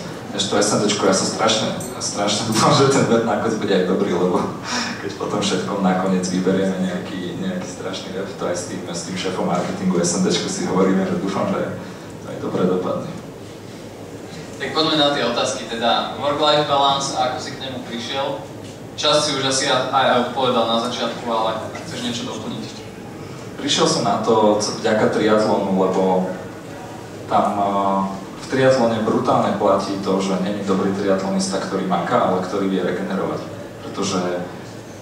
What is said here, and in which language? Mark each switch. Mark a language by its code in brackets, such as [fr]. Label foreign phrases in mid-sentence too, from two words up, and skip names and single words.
[sk] Ešte to SNDčko, ja sa strašne dúfam, že ten web nakoniec bude aj dobrý, lebo keď potom všetkom nakoniec vyberieme nejaký strašný web, to aj s tým šéfom marketingu SNDčko si hovoríme, že dúfam, že to aj dobre dopadne. Tak poďme na tie otázky, teda [en] work-life balance [sk] a ako si k nemu prišiel. Čas si už asi aj odpovedal na začiatku, ale ak chceš niečo doplniť. Prišiel som na to vďaka triatlonu, lebo tam v triatlone brutálne platí to, že nie je dobrý triatlonista, ktorý maká, ale ktorý vie regenerovať.